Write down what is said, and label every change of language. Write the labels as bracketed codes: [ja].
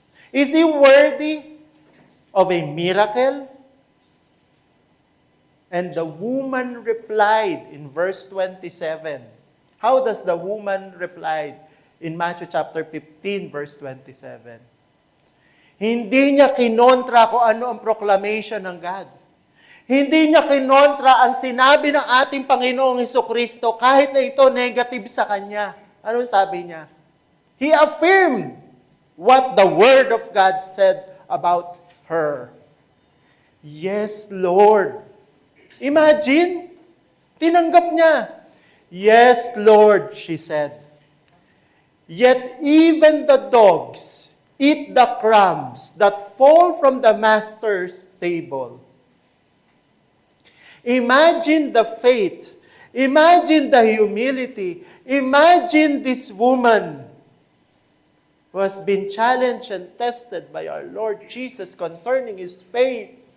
[en] Is he worthy of a miracle? And the woman replied in verse 27. How does the woman reply in Matthew chapter 15, verse 27? [tl] Hindi niya kinontra kung ano ang proclamation ng God. Hindi niya kinontra ang sinabi ng ating Panginoong Hesukristo kahit na ito negative sa kanya. Anong sabi niya? [en] He affirmed what the Word of God said about her. Yes, Lord. [tl] Imagine, tinanggap niya. [en] Yes, Lord, she said. Yet even the dogs eat the crumbs that fall from the master's table. Imagine the faith. Imagine the humility. Imagine this woman who has been challenged and tested by our Lord Jesus concerning his faith.